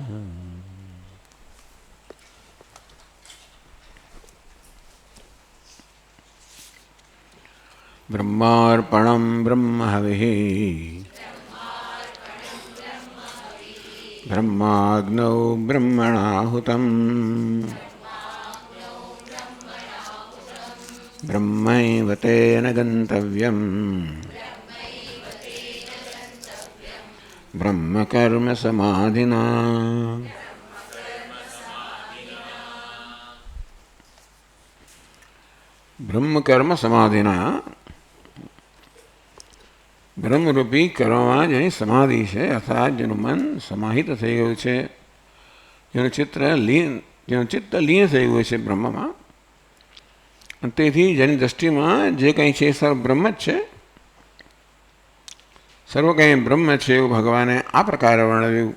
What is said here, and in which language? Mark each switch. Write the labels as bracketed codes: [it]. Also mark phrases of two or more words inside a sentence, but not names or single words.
[sa] ब्रह्मार्पणं ब्रह्महविः ब्रह्माग्नौ ब्रह्मणाहुतं ब्रह्मैव तेन गन्तव्यम् ब्रह्मकर्म समाधिना। ब्रह्मकर्म समाधिना [gu] બ્રહ્મરૂપી કરવામાં જેની સમાધિ છે અર્થાત જેનું મન સમાહિત થઈ ગયું છે, જેનું ચિત્ત લીન થઈ ગયું છે બ્રહ્મમાં, તેથી જેની દૃષ્ટિમાં જે કંઈ છે સર્વ બ્રહ્મ જ છે, સર્વ કંઈ બ્રહ્મ છે એવું ભગવાને આ પ્રકારે વર્ણવ્યું.